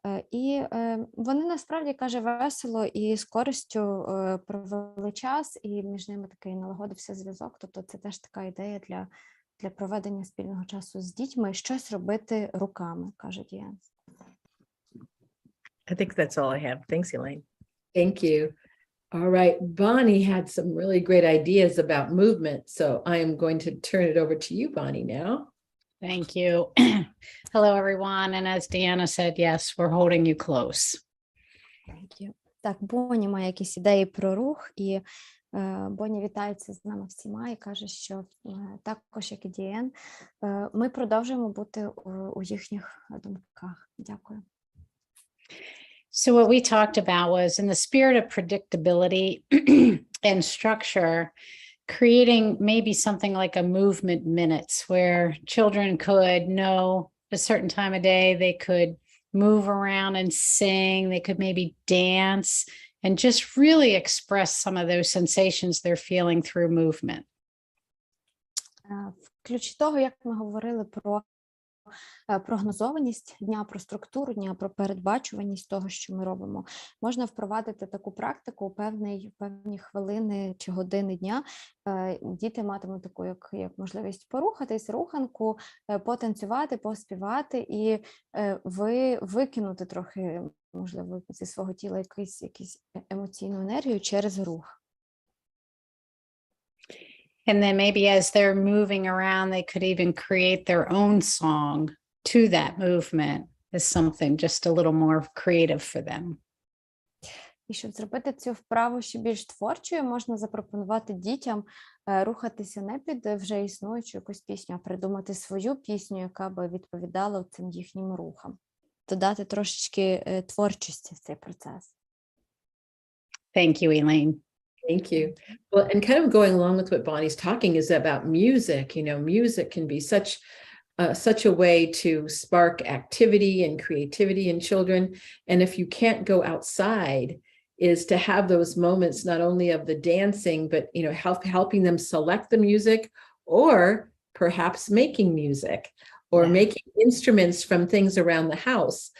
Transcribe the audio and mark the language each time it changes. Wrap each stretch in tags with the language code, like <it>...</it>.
<uk>І вони насправді, каже, весело і з користю провели час, і між ними такий налагодився зв'язок, тобто це теж така ідея для проведення спільного часу з дітьми, щось робити руками, каже Діан.</uk> <en>I think that's all I have. Thanks, Elaine. Thank you. All right, Bonnie had some really great ideas about movement, so I am going to turn it over to you, Bonnie, now. Thank you. Hello, everyone. And as Deanna said, yes, we're holding you close. Thank you.</en> <uk>Так, Бонні має якісь ідеї про рух, і Бонні вітається з нами всіма і каже, що також, як і Діан, ми продовжуємо бути у їхніх думках. Дякую.</uk> <en>So what we talked about was, in the spirit of predictability and structure, creating maybe something like a movement minutes where children could know a certain time of day, they could move around and sing, they could maybe dance, and just really express some of those sensations they're feeling through movement.</en> <uk>В ключі того, як ми говорили про прогнозованість дня, про структуру дня, про передбачуваність того, що ми робимо, можна впровадити таку практику у певні хвилини чи години дня. Діти матимуть таку як можливість порухатись, руханку, потанцювати, поспівати і викинути трохи, можливо, зі свого тіла якусь емоційну енергію через рух.</uk> <en>And then maybe as they're moving around, they could even create their own song to that movement as something just a little more creative for them.</en> <uk>І щоб зробити цю вправу ще більш творчою, можна запропонувати дітям рухатися не під вже існуючу якусь пісню, а придумати свою пісню, яка би відповідала цим їхнім рухам. Додати трошечки творчості в цей процес.</uk> <en>Thank you, Elaine. Thank you. Well, and kind of going along with what Bonnie's talking is about music. You know, music can be such a way to spark activity and creativity in children. And if you can't go outside, is to have those moments not only of the dancing, but you know, helping them select the music, or perhaps making music, or making instruments from things around the house.</en>